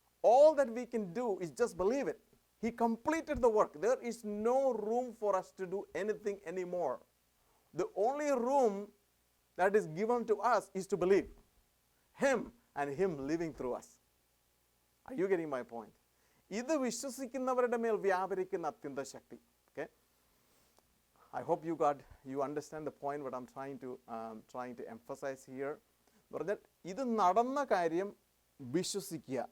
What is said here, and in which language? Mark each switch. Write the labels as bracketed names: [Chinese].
[English] All that we can do is just believe it. He completed the work. There is no room for us to do anything anymore. The only room that is given to us is to believe Him and Him living through us. Are you getting my point? [Malayalam] ഇത് വിശ്വസിക്കുന്നവരുടെ മേൽ വ്യാപരിക്കുന്ന അത്യന്ത ശക്തി. [English] Okay? I hope you understand the point what I'm trying to emphasize here. [Malayalam] എന്ന് പറഞ്ഞാൽ ഇത് നടന്ന കാര്യം വിശ്വസിക്കുക.